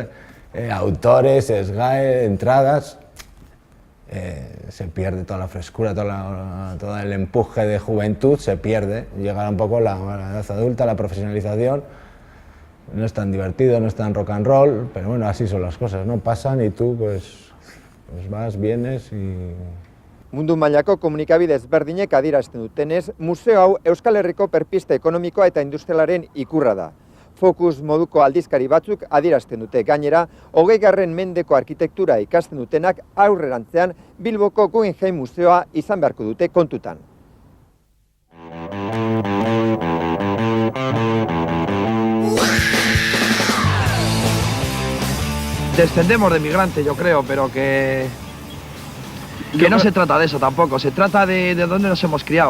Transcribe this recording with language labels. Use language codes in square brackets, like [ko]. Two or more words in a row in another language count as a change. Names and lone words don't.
[es] Autores, SGAE, entradas, se pierde toda la frescura, todo el empuje de juventud, se pierde, llega un poco la edad adulta, la profesionalización, No es tan divertido, no es tan [en] rock and roll, [es] pero bueno, así son las cosas, ¿no? Pasan y tú pues vas, vienes y... [eu] Mundu mailako komunikabide ezberdinek adierazten dutenez, museo hau Euskal Herriko berpizte ekonomikoa eta industrialaren ikurra da. Focus moduko aldizkari batzuk adierazten dute. Gainera, 20. mendeko arkitektura ikasten dutenak aurrerantzean Bilboko Guggenheim museoa izan beharko dute kontutan. [es] Descendemos de migrantes, yo creo, pero que no se trata de eso tampoco, se trata de dónde nos hemos criado.